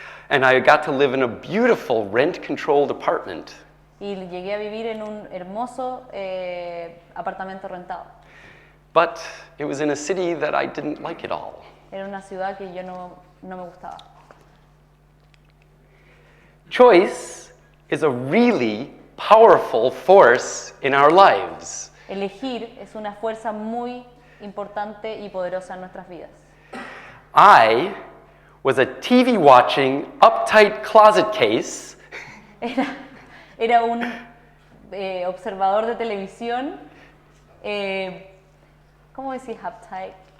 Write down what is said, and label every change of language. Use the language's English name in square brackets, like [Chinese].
[English] And I got to live in a beautiful rent-controlled apartment. [Spanish] Y llegué a vivir en un hermoso apartamento rentado. [English] But it was in a city that I didn't like at all. [Spanish] Era una ciudad que yo no me gustaba. [English] Choice is a really powerful force in our lives. [Spanish] Elegir es una fuerza muy importante y poderosa en nuestras vidas. [English] I was a TV watching, uptight closet case [Spanish] Era un observador de televisión, ¿cómo decís uptight?